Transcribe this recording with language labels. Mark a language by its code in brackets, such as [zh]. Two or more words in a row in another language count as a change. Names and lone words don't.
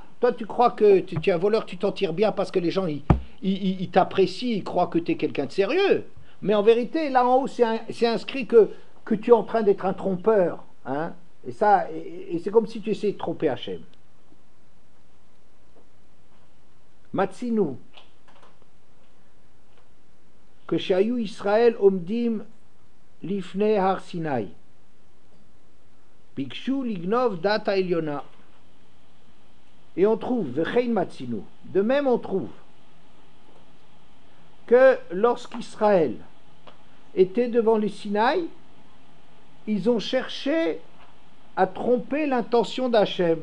[fr] Toi, tu crois que tu es un voleur, tu t'en tires bien parce que les gens, ils t'apprécient, ils croient que tu es quelqu'un de sérieux. Mais en vérité, là en haut, c'est inscrit que tu es en train d'être un trompeur. Hein? Et c'est comme si tu essayais de tromper Hachem. [he] מצינו. כשהיו ישראל עומדים לפני הר סיני. ביקשו לגנוב דעת עליונה. [fr] Et on trouve, [he] וכן מצינו, [fr] de même on trouve que lorsqu'Israël était devant le Sinaï, ils ont cherché à tromper l'intention d'Hachem.